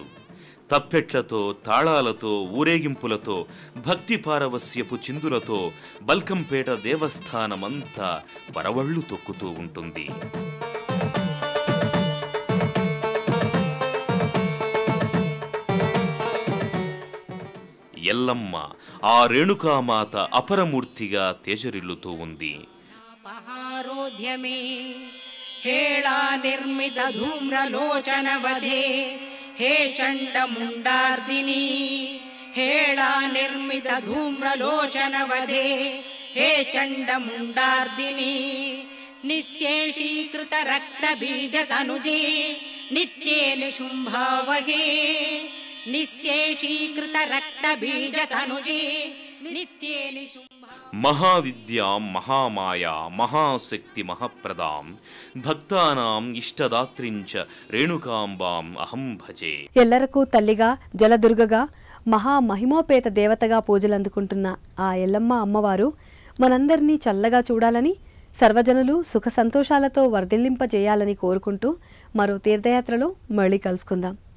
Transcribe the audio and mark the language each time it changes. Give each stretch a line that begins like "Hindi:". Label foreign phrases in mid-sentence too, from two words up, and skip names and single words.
Telugu: తప్పెట్లతో, తాళాలతో, ఊరేగింపులతో, భక్తి పారవస్యపు చిందులతో బల్కంపేట దేవస్థానమంతా పరవళ్లు తొక్కుతూ ఉంటుంది. ఎల్లమ్మ ఆ రేణుకామాత అపరమూర్తిగా తేజరిల్లుతూ ఉంది.
Sanskrit: हेला निर्मित धूम्रलोचन वधे हे चण्डमुण्डार्दिनी हेला निर्मित धूम्रलोचन वधे हे चण्डमुण्डार्दिनी निःशेषीकृत रक्तबीजतनुजे नित्ये निशुम्भावहे निःशेषीकृत रक्तबीजतनुजे नित्ये निशुम्भावहे మహావిద్యాం మహామాయా మహాశక్తి మహాప్రదాం భక్తానాం ఇష్టదాత్రించ రేణుకాంబాం అహం భజే.
Telugu: ఎల్లరకు తల్లిగా, జలదుర్గగా, మహామహిమోపేత దేవతగా పూజలందుకుంటున్న ఆ ఎల్లమ్మ అమ్మవారు మనందరినీ చల్లగా చూడాలని, సర్వజనులు సుఖ సంతోషాలతో వర్ధిల్లింపజేయాలని కోరుకుంటూ మరో తీర్థయాత్రలో మళ్ళీ కలుసుకుందాం.